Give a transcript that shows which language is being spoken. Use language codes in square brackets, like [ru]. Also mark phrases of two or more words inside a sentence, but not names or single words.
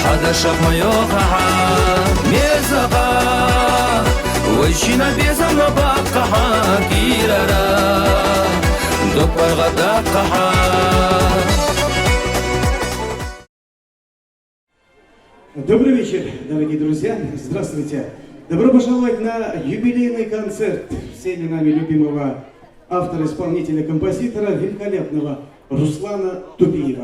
[ru] шах моё хаха мезаха вайшина безам на бакха кирара допаргада каха. Добрый вечер, дорогие друзья. Здравствуйте. Добро пожаловать на юбилейный концерт всеми нами любимого автора, исполнителя, композитора, великолепного Руслана Тупиева.